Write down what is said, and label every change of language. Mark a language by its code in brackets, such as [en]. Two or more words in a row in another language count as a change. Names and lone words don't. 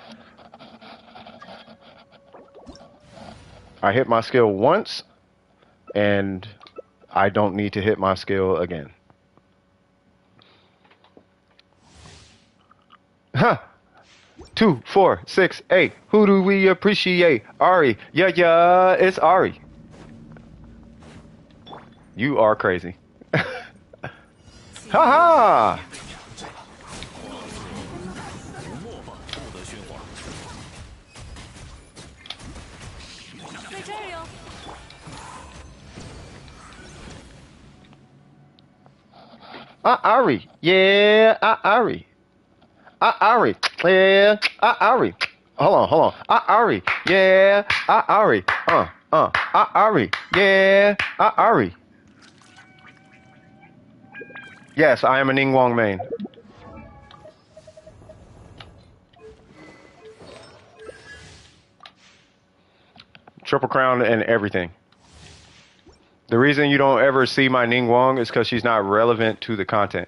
[en] I hit my skill once, and I don't need to hit my skill again. Huh. 2, 4, 6, 8. Who do we appreciate? Ari. Yeah, it's Ari. You are crazy. Ha ha! Ari. Yeah, Ari. Ari. Yeah, Ari. Hold on. Ari. Yeah, Ari. Ari. Yeah, Ari. Yes, I am a Ningguang main. Triple Crown and everything. The reason you don't ever see my Ningguang is because she's not relevant to the content.